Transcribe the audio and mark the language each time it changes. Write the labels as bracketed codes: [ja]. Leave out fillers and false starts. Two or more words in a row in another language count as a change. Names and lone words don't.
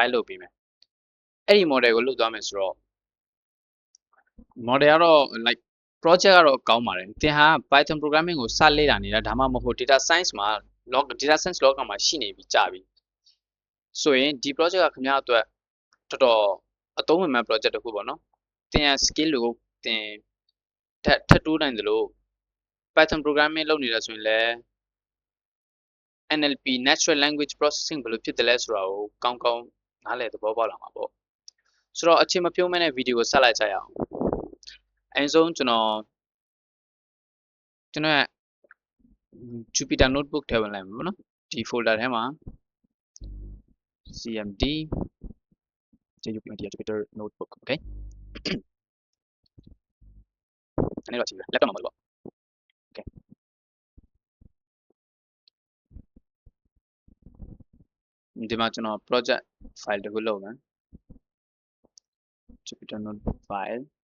[my] လုပ်ပေးမယ်အဲ့ဒီ model ကိုလုပ်သွားမယ်ဆိုတော့ model ကတော့ [en] like project [my] ကတော့ကောင်းပါတယ်သင်ဟာ [en] Python programming [my] ကိုစလေ့လာနေတာဒါမှမဟုတ် [en] data science [my] မှာ [en] data science [my] လောကမှာရှိနေပြီကြာပြီဆိုရင်ဒီ project ကခင်ဗျားအတွက်တော်တော်အသုံးဝင်မဲ့ project တစ်ခုပေါ့နော်သင်ရဲ့ skill ကိုသင်ထပ်တိုးနိုင်သလို [en] Python programming [my] လုပ်နေတယ်ဆိုရင်လည်း [en] NLP natural language processing [my] ဘယ်လိုဖြစ်တယ်လဲဆိုတာကိုကောင်းကောင်းနားလည်သဘောပေါက်လာမှာပေါ့ဆိုတော့အချိန်မပြုံးမဲနဲ့ဗီဒီယိုကိုဆက်လိုက်ကြရအောင်အရင်ဆုံးကျွန်တော် ရဲ့ Jupyter notebook ထဲဝင်လိုက်မှာပေါ့နော်ဒီ folder ထဲမှာ [en] cmd Jupyter notebook okay [my] အဲ့ဒါကြည့်ရ laptop မှာပေါ့ okay ဒီမှာကျွန်တော် [en] project file [my] တစ်ခုလုပ်မယ် [en] Jupyter notebook file